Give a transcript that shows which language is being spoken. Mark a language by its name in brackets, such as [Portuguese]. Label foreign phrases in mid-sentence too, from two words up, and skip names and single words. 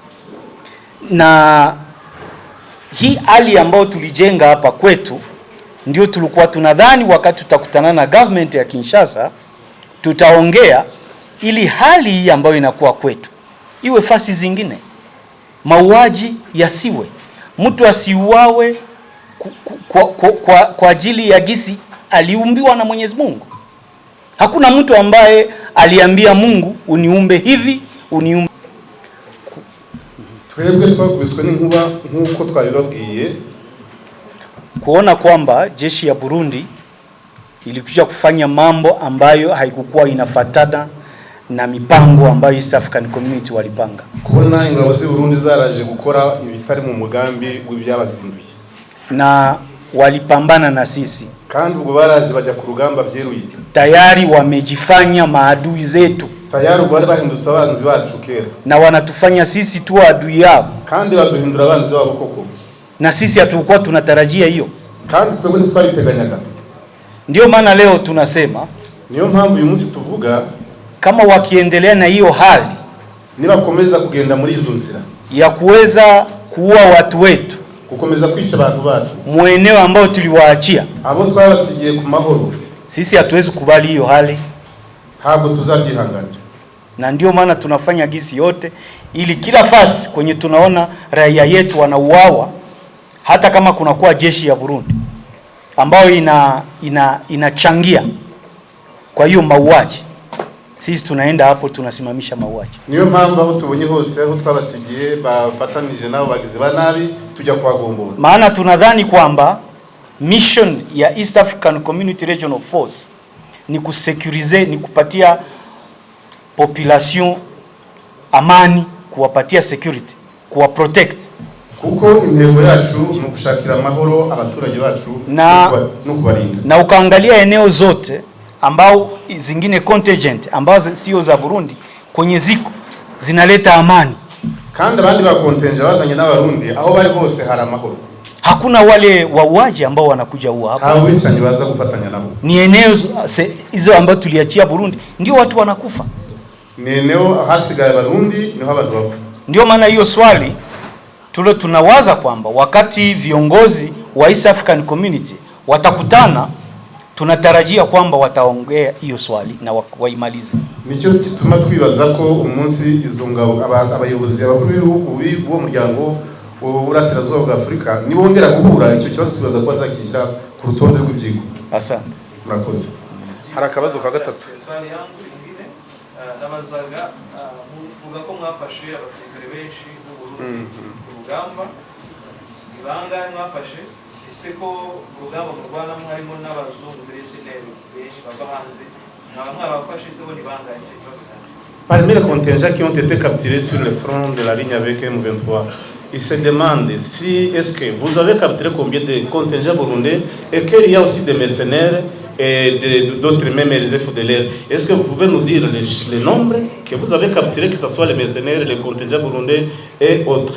[Swahili] Na hii hali ambayo tulijenga hapa kwetu ndio tulikuwa tunadhani wakati tutakutana na government ya Kinshasa tutaongea ili hali hii ambayo inakuwa kwetu iwe fasi zingine. Mauaji yasiwe, mtu asiuawe kwa ajili ya gisi aliumbiwa na Mwenyezi Mungu. Hakuna mtu ambaye aliambia Mungu uniumbe hivi, uniumbe. [Kinyarwanda] Twebwe twakubiswe n'inkuba nkuko twabibabwiye. [Swahili] Kuona kwamba jeshi ya Burundi ilikuja kufanya mambo ambayo haikukuwa inafatana na mipango ambayo East African Community walipanga. [Kinyarwanda] Kuona ingabo z'u Burundi zaraje gukora ibitari mu mugambi w'ibyabazinduye. [Swahili] Na walipambana na sisi. [Kinyarwanda] Kandi ubwo baraje bajya ku rugamba byeruye. [Swahili] Tayari wamejifanya maadui zetu. [Kinyarwanda] Tayari ubwo bahindutse abanzi bacu kera. [Swahili] Na wanatufanya sisi tu adui yao. [Kinyarwanda] Kandi baduhindura abanzi babo koko. [Swahili] Na sisi hatukuwa tunatarajia hiyo. [Kinyarwanda] Kandi twebwe twabiteganyaga. [Swahili] Ndio maana leo tunasema, [Kinyarwanda] niyo mpamvu uyu munsi tuvuga [Swahili] kama wakiendelea na hiyo hali, [Kinyarwanda] nibakomeza kugenda muri izo nzira [Swahili] ya kuweza kuua watu wetu, [Kinyarwanda] kukomeza kwica abantu bacu [Swahili] mueneo ambao tuliwaachia, [Kinyarwanda] abo twabasigiye ku mahoro, [Swahili] sisi hatuwezi kubali hiyo hali, [Kinyarwanda] ntabwo tuzabyihanganira. [Swahili] Na ndio maana tunafanya gisi yote ili kila fasi kwenye tunaona raia yetu wanauawa, hata kama kunakuwa jeshi ya Burundi ambayo inachangia kwa hiyo mauaji, sisi tunaenda hapo tunasimamisha mauaji. [Kinyarwanda] Niyo mpamvu aho tubonye hose aho twabasigiye bafatanije nabo bagize banabi tujya kwa gombora. [Swahili] Maana tunadhani kwamba mission ya East African Community Regional Force ni kusecurize, ni kupatia population amani, kuwapatia security, kuwa protect. [Kinyarwanda] Kuko intego yacu ni gushakira amahoro abaturage bacu no kubarinda. [Swahili] Na ukaangalia eneo zote ambao zingine contingent ambazo sio za Burundi kwenye ziko zinaleta amani. [Kinyarwanda] Kandi abandi ba contingent bazanye n'abarundi aho bari bose hari amahoro. [Swahili] Hakuna wale wauaji ambao wanakuja uwa hapa. [Kinyarwanda] Hao wicanyi baza kufatanya nabo. [Swahili] Ni eneo hizo ambazo tuliachia Burundi ndio watu wanakufa. [Kinyarwanda] Ni eneo hasigaye Burundi niho abantu bapfa. [Swahili] Ndio maana hiyo swali tunawaza kwamba wakati viongozi wa East African Community watakutana tunatarajia kwamba wataongea hiyo swali na waimalize. [Kinyarwanda] Nicyo kituma twibaza ko umunsi izo ngabo abayobozi abakuru b'ibihugu b'uwo muryango w'Uburasirazuba bwa Afurika nibongera guhura icyo kibazo twibaza ko bazakishyira ku rutonde rw'ibyigwa. [Swahili] Asante. [Kinyarwanda] Murakoze. Hari akabazo ka gatatu. [Swahili] Swali yangu ingine [Kinyarwanda] nabazaga muvuga ko mwafashe abasirikare benshi b'u Burundi ku rugamba, ibanga mwafashe ese ko urugamba murwana harimo n'abazungu b'Israel benshi bava hanze mwabafashe ese bo nibanganye ikibazo cyane. [French] Parmi les contingents qui ont été capturés sur le front de la ligne avec M23, il se demande si est-ce que vous avez capturé combien de contingents burundais et qu'il y a aussi des mercenaires et d'autres même les FDLR. Est-ce que vous pouvez nous dire les nombres que vous avez capturés, que ce soit les mercenaires, les contingents burundais et autres?